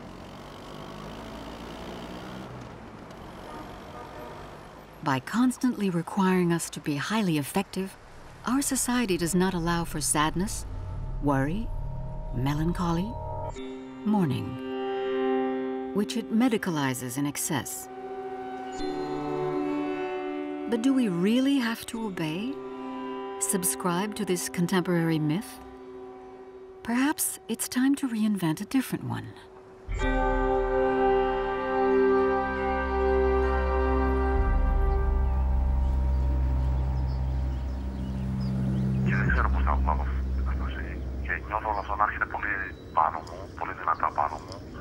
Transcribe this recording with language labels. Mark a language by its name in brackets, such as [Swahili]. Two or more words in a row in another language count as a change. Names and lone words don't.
[English] By constantly requiring us to be highly effective, our society does not allow for sadness, worry, melancholy, mourning, which it medicalizes in excess. But do we really have to obey? Subscribe to this contemporary myth? Perhaps it's time to reinvent a different one. [Greek] Και δεν ξέρω πώς θα πάω αυτή την κατάσταση. Και νιώθω όλο αυτό να έρχεται πολύ πάνω μου, πολύ δυνατά πάνω μου.